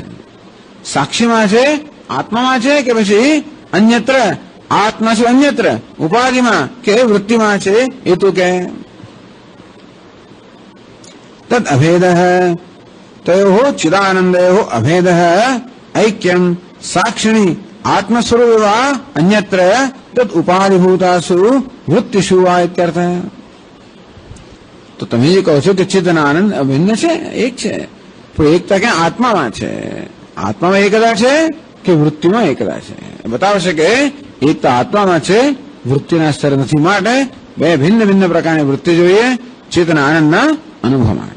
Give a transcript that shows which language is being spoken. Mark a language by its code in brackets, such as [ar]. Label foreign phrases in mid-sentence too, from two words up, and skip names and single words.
[gu] સાક્ષીમાં છે, આત્મામાં છે કે પછી અન્યત્ર? આત્મા છે અન્યત્ર ઉપાધિમાં કે વૃત્તિમાં છે? એ તો કે [sa] તદ અભેદ તયો ચિદાનંદયો અભેદ ऐक्यम साक्षिणी आत्मस्वरूप अन्यत्र तद उपाधिभूतासु वृत्तिषु वा इत्यर्थ। [gu] तो તમે જે કહો છો કે ચેતન આનંદ અભિન્ન છે, એક છે, પણ એકતા ક્યાં આત્મામાં છે? આત્મામાં એકતા છે કે વૃત્તિમાં એકતા છે? બતાવશે કે એક તો આત્મામાં છે, વૃત્તિના સ્તર નથી. માટે બે ભિન્ન ભિન્ન પ્રકારની વૃત્તિ જોઈએ ચેતના આનંદના અનુભવ માટે.